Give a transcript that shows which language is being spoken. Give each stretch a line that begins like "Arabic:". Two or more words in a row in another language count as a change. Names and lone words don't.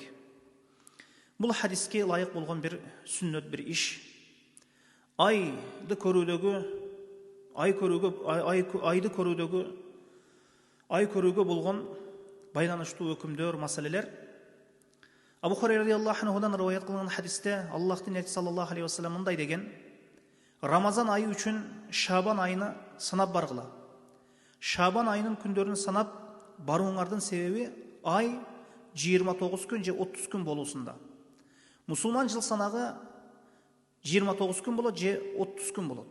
Kyrgyz: Бул хадиске лайык болгон бир сүннөт, бир иш. Айды көрүүгө болгон байланыштуу өкүмдөр, маселелер. Абу Хурайра
Arabic: رضي الله عنه
Kyrgyz: риваят кылган хадисте Аллахтын элчиси
Arabic: صلى الله عليه وسلم
Kyrgyz: мындай деген: Рамазан айы үчүн Шабан айыны санап баргыла. Шабан айынын күндөрүн санап барууңардын себеби ай 29 күн же 30 күн болуусунда. Мусулман жыл санагы 29 күн болот же 30 күн болот.